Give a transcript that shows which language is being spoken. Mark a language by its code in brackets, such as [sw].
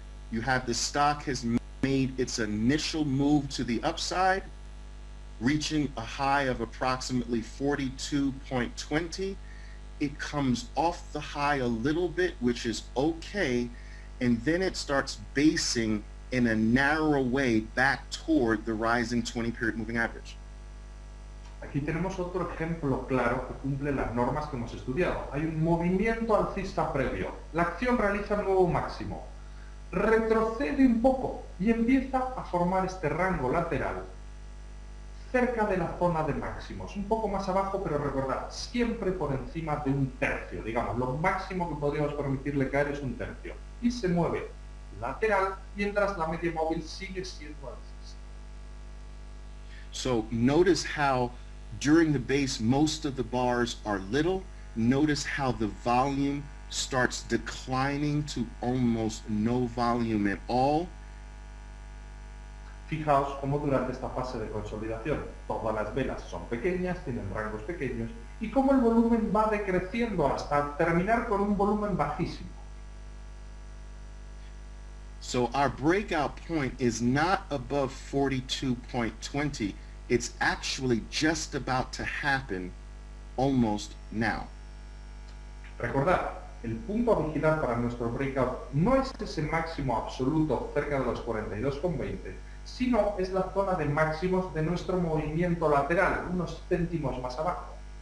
[en] You have the stock has made its initial move to the upside, reaching a high of approximately 42.20. It comes off the high a little bit, which is okay, and then it starts basing in a narrower way back toward the rising 20-period moving average. [es] Aquí tenemos otro ejemplo claro que cumple las normas que hemos estudiado. Hay un movimiento alcista previo. La acción realiza un nuevo máximo. Retrocede un poco y empieza a formar este rango lateral cerca de la zona de máximos. Un poco más abajo, pero recordad, siempre por encima de un tercio. Digamos, lo máximo que podríamos permitirle caer es un tercio. Y se mueve lateral mientras la media móvil sigue siendo alcista. [en] So notice how during the base most of the bars are little. Notice how the volume starts declining to almost no volume at all. [es] Fijaos cómo durante esta fase de consolidación todas las velas son pequeñas, tienen rangos pequeños, y cómo el volumen va decreciendo hasta terminar con un volumen bajísimo. [en] So our breakout point is not above 42.20. It's actually just about to happen almost now. [es] Recordad, el punto a vigilar para nuestro breakout no es ese máximo absoluto cerca de los 42,20, sino es la zona de máximos de nuestro movimiento lateral, unos céntimos más abajo.